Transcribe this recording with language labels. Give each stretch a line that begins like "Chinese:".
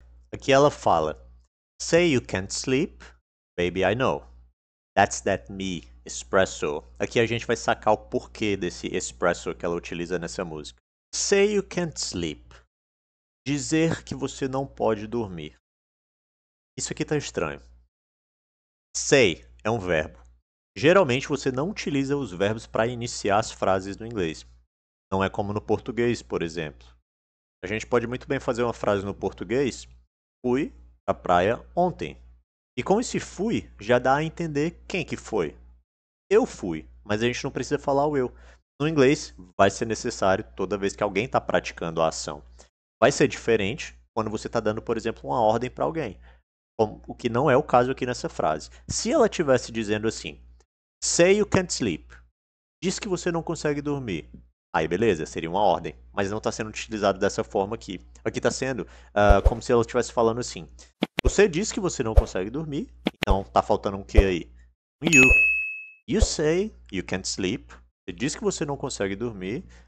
Portuguese: Aqui ela fala,
English: say you can't sleep, baby I know. That's that me espresso.
Portuguese: Aqui a gente vai sacar o porquê desse espresso que ela utiliza nessa música.
English: Say you can't sleep.
Portuguese: Dizer que você não pode dormir. Isso aqui tá estranho. Say é um verbo. Geralmente você não utiliza os verbos para iniciar as frases no inglês. Não é como no português, por exemplo. A gente pode muito bem fazer uma frase no português. Fui à praia ontem. E com esse fui, já dá a entender quem que foi. Eu fui, mas a gente não precisa falar o eu. No inglês, vai ser necessário toda vez que alguém está praticando a ação. Vai ser diferente quando você está dando, por exemplo, uma ordem para alguém. O que não é o caso aqui nessa frase. Se ela estivesse dizendo assim,
English: say you can't sleep.
Portuguese: Diz que você não consegue dormir. Aí beleza, seria uma ordem. Mas não está sendo utilizado dessa forma aqui. Aqui está sendo como se ela estivesse falando assim. Você diz que você não consegue dormir. Então tá faltando um que aí? Um you.
English: You say you can't sleep.
Portuguese: Você diz que você não consegue dormir.